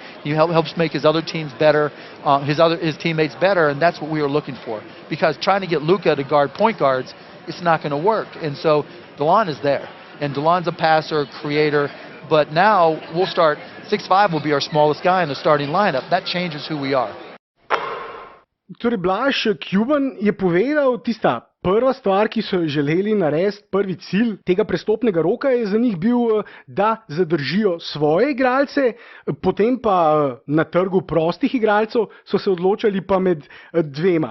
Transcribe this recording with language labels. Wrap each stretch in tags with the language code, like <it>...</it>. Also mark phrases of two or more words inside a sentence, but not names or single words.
<en>He helps make his other teams better, his teammates better, and that's what we were looking for. Because trying to get Luka to guard point guards, it's not going to work. And so DeLon is there, and DeLon's a passer, creator. But now we'll start. 6'5" will be our smallest guy in the starting lineup. That changes who we are.</en> <sl>Torej, Blaž, Cuban je povedal, tista prva stvar, ki so jo želeli narediti, prvi cilj tega prestopnega roka je za njih bil, da zadržijo svoje igralce, potem pa na trgu prostih igralcev so se odločali pa med dvema.</sl>